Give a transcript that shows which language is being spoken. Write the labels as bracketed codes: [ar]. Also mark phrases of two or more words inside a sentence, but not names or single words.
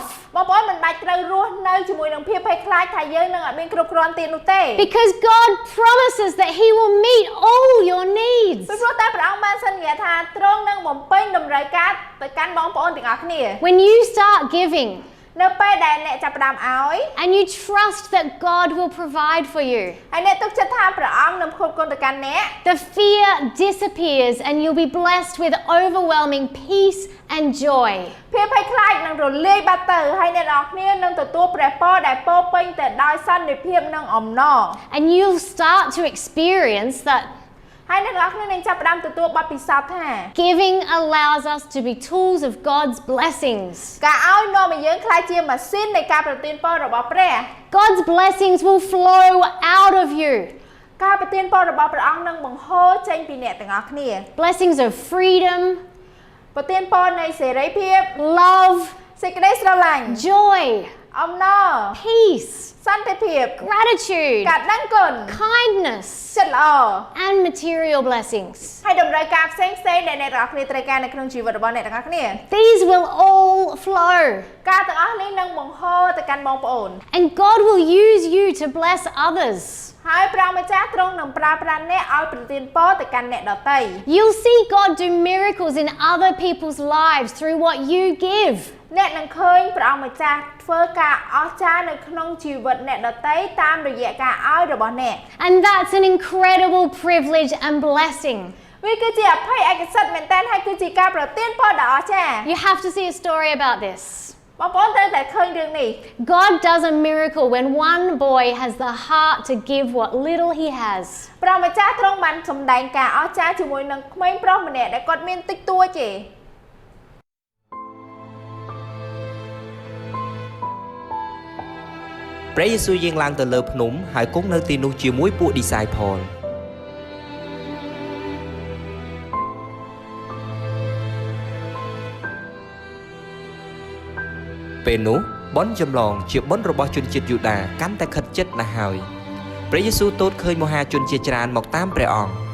[km] បងប្អូនមិនបាច់ត្រូវរស់នៅជាមួយនឹងភាពភ័យខ្លាចថាយើងនឹងអត់មានគ្រប់គ្រាន់ទៀតនោះទេ [en] Because God promises that He will meet all your needs. [km] ពីព្រោះតែព្រះអង្គបានសន្យាថាទ្រង់នឹងបំពេញតម្រូវការទៅកាន់បងប្អូនទាំងអស់គ្នា [en] When you start giving [km] នៅពេលដែលអ្នកចាប់ផ្ដើមឲ្យ [en] and you trust that God will provide for you, [km] ហើយអ្នកទុកចិត្តថាព្រះអង្គនឹងផ្គត់ផ្គង់ទៅកាន់អ្នក [en] the fear disappears and you'll be blessed with overwhelming peace and joy. [km] ភាពភ័យខ្លាចនឹងរលាយបាត់ទៅហើយអ្នកនរគ្នានឹងទទួលព្រះពរដែលពោរពេញទៅដោយសន្តិភាពនិងអំណរ [en] And you'll start to experience that [km] ហើយអ្នកនរគ្នានឹងចាប់ផ្ដើមទទួលបទពិសោធន៍ថា [en] giving allows us to be tools of God's blessings. [km] ការឲ្យនាំឲ្យយើងក្លាយជាម៉ាស៊ីននៃការប្រទានពររបស់ព្រះ [en] God's blessings will flow out of you. [km] ការប្រទានពររបស់ព្រះអង្គនឹងបង្ហូរចេញពីអ្នកទាំងអស់គ្នា [en] Blessings of freedom, [km] ប្រទានពរនៃសេរីភាព [en] love, [km] សេចក្តីស្រឡាញ់ [en] joy, [km] អំណរ [en] peace, [km] សន្តិភាព [en] gratitude, [km] ការដឹងគុណ [en] kindness, [km] ចិត្តល្អ [en] and material blessings. [km] ហើយតម្រូវការផ្សេងៗដែលអ្នកទាំងអស់គ្នាត្រូវការនៅក្នុងជីវិតរបស់អ្នកទាំងអស់គ្នា [en] These will all flow. [km] ការទាំងអស់នេះនឹងបង្ហូរទៅកាន់បងប្អូន [en] And God will use you to bless others. [km] ហើយព្រះម្ចាស់ទ្រង់នឹងប្រើប្រាស់អ្នកឲ្យប្រទានពរទៅកាន់អ្នកដទៃ [en] You'll see God do miracles in other people's lives through what you give. [km] អ្នកនឹងឃើញព្រះម្ចាស់ធ្វើការអស្ចារ្យនៅក្នុងជីវិតអ្នកដទៃតាមរយៈការឲ្យរបស់អ្នក [en] And that's an incredible privilege and blessing. [km] វាគឺជាអភ័យឯកសិទ្ធិមែនតើហើយគឺជាការប្រទានពរដ៏អស្ចារ្យ [en] You have to see a story about this. [km] បងប្អូនត្រូវតែឃើញរឿងនេះ [en] God does a miracle when one boy has the heart to give what little he has. [km] ព្រះម្ចាស់ទ្រង់បានសម្ដែងការអស្ចារ្យជាមួយនឹងក្មេងប្រុសម្នាក់ដែលគាត់មានតិចតួចទេ ព្រះយេស៊ូវយាងឡើងទៅលើភ្នំហើយគង់នៅទីនោះជាមួយពួក disciple ពេលនោះបុណ្យចម្លងជាបុណ្យរបស់ជនជាតិយូដាកាន់តែខិតជិតណាស់ហើយព្រះយេស៊ូវទតឃើញមហាជនជាច្រើនមកតាមព្រះអង្គ